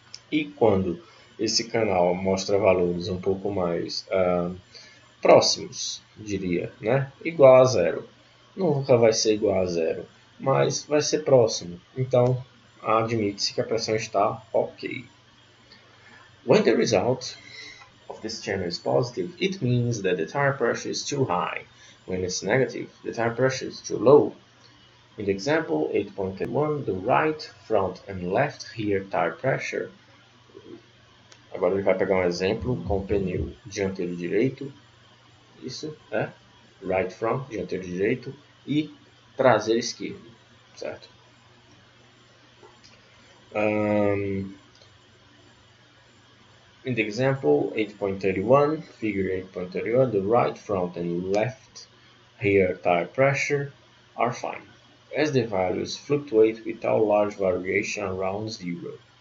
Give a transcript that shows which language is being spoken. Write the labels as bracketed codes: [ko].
[pt] E quando esse canal mostra valores um pouco mais próximos, diria, né? Igual a zero. Nunca vai ser igual a zero, mas vai ser próximo. Então, admite-se que a pressão está ok. [en] When the result of this channel is positive, it means that the tire pressure is too high. When it's negative, the tire pressure is too low. In the example 8.1, the right, front and left rear tire pressure [pt] Agora ele vai pegar um exemplo com o pneu dianteiro direito, isso, né? [en] Right front, [pt] dianteiro direito, e traseiro esquerdo, certo? [en] In the example 8.31, figure 8.31, the right front and left rear tire pressure are fine, as the values fluctuate without large variation around zero.